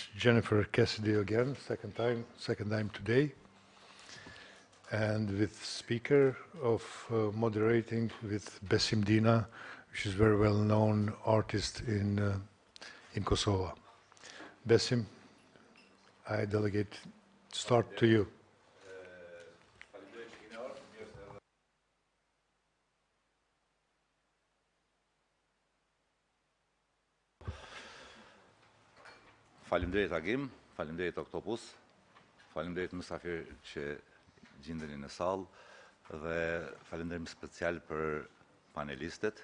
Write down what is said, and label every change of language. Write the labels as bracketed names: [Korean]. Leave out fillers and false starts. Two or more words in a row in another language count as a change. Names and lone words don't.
[English] Jennifer Cassidy again, second time today, and with speaker of moderating with Besim Dina, which is very well-known artist in Kosovo. Besim, I delegate start to you. [Albanian] Faleminderit Agim, faleminderit OCTOPUS, faleminderit mysafir që gjendeni në sallë dhe falenderim special për panelistët.